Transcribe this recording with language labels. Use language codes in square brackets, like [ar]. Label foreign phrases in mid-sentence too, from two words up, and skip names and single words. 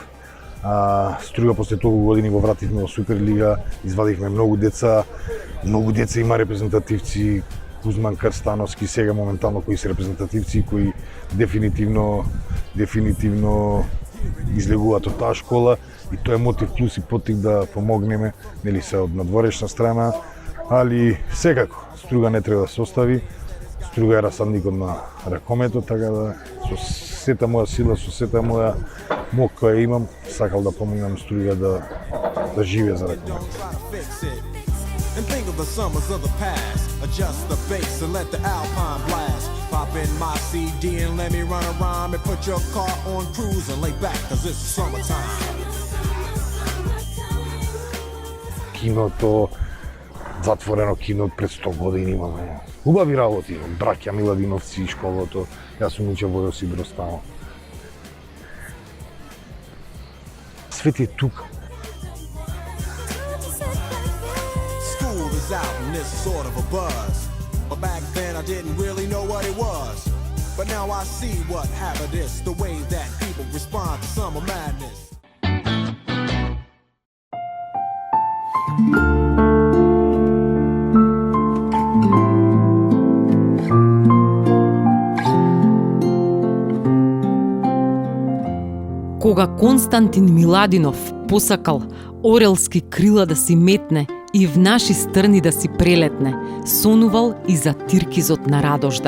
[mk] Струга после толку години го вративме во Суперлига, извадивме многу деца има репрезентативци, Кузман Крстановски, сега моментално кои се репрезентативци кои дефинитивно излегуваат од таа школа и тоа е мотив плюс и потик да помогнеме, нели се од надворешна страна, али секако Струга не треба да се остави. Струга е расадникот на ракометот, така да со сета моја сила, со сета моја мок која имам, сакал да помогнам Струга да живее за ракомет. [en] And think of the summers of the past. Adjust the bass and let the alpine blast. Pop in my CD and let me run around and put your car on cruise and lay back, cause it's summertime. [mk] Киното, затворено кино пред 100 години имаме. Убави работи, браќа Миладиновци, школото, јас сум учел во Јосип Брз тамо. Свет е тука. [en] Out in this sort of a buzz, but back then I didn't really know what it was, but now I see what happened is the way that people respond to summer madness. [mk] Кога Константин Миладинов посакал орелски крила да си метне и в наши стрни да си прелетне, сонувал и за Тиркизот на Радожда.